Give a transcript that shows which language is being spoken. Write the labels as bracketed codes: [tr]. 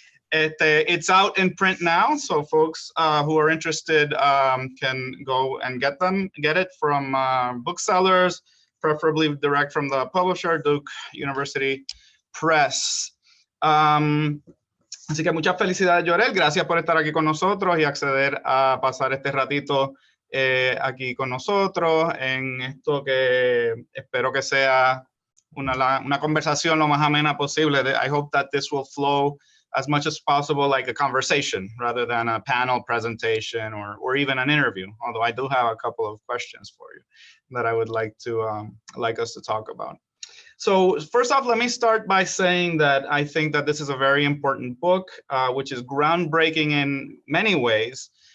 [en] It's out in print now, so folks who are interested can go and get it from booksellers, preferably direct from the publisher, Duke University Press. [es] Así que muchas felicidades, Jorell. Gracias por estar aquí con nosotros y acceder a pasar este ratito aquí con nosotros en esto que espero que sea una conversación lo más amena posible. [en] I hope that this will flow as much as possible like a conversation rather than a panel presentation or even an interview, although I do have a couple of questions for you that I would like us to talk about. So first off, let me start by saying that I think that this is a very important book, which is groundbreaking in many ways.